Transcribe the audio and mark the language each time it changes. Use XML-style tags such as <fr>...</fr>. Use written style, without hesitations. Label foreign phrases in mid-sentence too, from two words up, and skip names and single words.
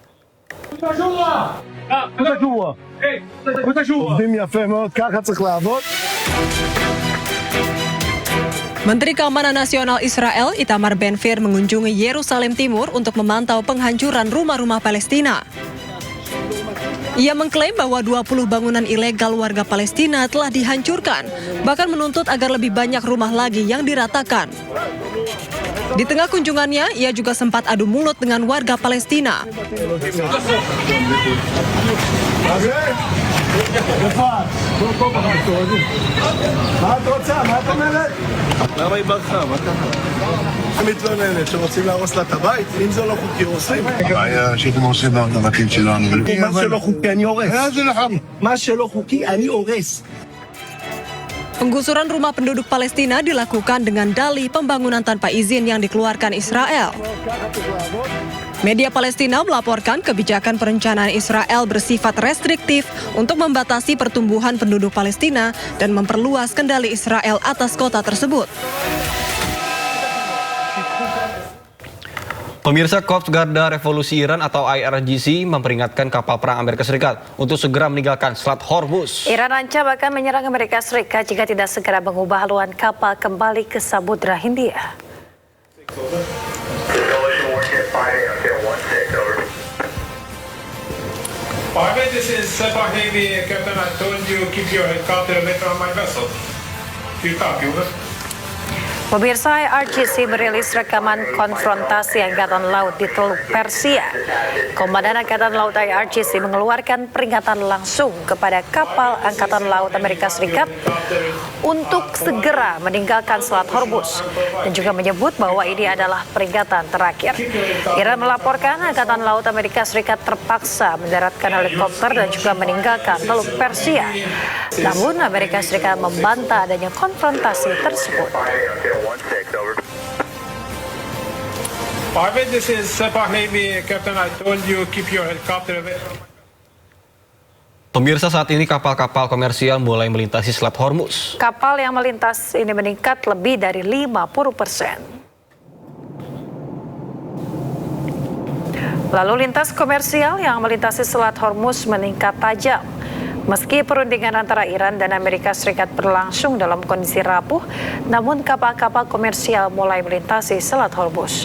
<id>Menteri Keamanan Nasional Israel Itamar Ben-Gvir mengunjungi Yerusalem Timur untuk memantau penghancuran rumah-rumah Palestina. Ia mengklaim bahwa 20 bangunan ilegal warga Palestina telah dihancurkan, bahkan menuntut agar lebih banyak rumah lagi yang diratakan. Di tengah kunjungannya, ia juga sempat adu mulut dengan warga Palestina.</id> <he>למה היא ברחה? מה קרה? היא מתלוננת שרוצים להרוס לה את הבית? אם זה לא חוקי הורסים. הבעיה שאתם הורסים את הבתים שלנו. מה שלא חוקי אני הורס. מה שלא חוקי אני הורס.</he> <id>Penggusuran rumah penduduk Palestina dilakukan dengan dalih pembangunan tanpa izin yang dikeluarkan Israel. Media Palestina melaporkan kebijakan perencanaan Israel bersifat restriktif untuk membatasi pertumbuhan penduduk Palestina dan memperluas kendali Israel atas kota tersebut. Pemirsa, Korps Garda Revolusi Iran atau IRGC memperingatkan kapal perang Amerika Serikat untuk segera meninggalkan Selat Hormuz. Iran ancam akan menyerang Amerika Serikat jika tidak segera mengubah haluan kapal kembali ke Samudra Hindia.</id> <en>This is Sepah Navy, Captain. I told you keep your helicopter away from my vessel. Do you copy, over?</en> <id>Pemirsa, IRGC merilis rekaman konfrontasi Angkatan Laut di Teluk Persia. Komandan Angkatan Laut IRGC mengeluarkan peringatan langsung kepada kapal Angkatan Laut Amerika Serikat untuk segera meninggalkan Selat Hormuz dan juga menyebut bahwa ini adalah peringatan terakhir. Iran melaporkan Angkatan Laut Amerika Serikat terpaksa mendaratkan helikopter dan juga meninggalkan Teluk Persia. Namun Amerika Serikat membantah adanya konfrontasi tersebut.</id> <en>This is Sepah Navy, Captain. I told you keep your helicopter away from my</en> <id>Pemirsa, saat ini kapal-kapal komersial mulai melintasi Selat Hormuz. Kapal yang melintas ini meningkat lebih dari 50%. Lalu lintas komersial yang melintasi Selat Hormuz meningkat tajam. Meski perundingan antara Iran dan Amerika Serikat berlangsung dalam kondisi rapuh, namun kapal-kapal komersial mulai melintasi Selat Hormuz.</id>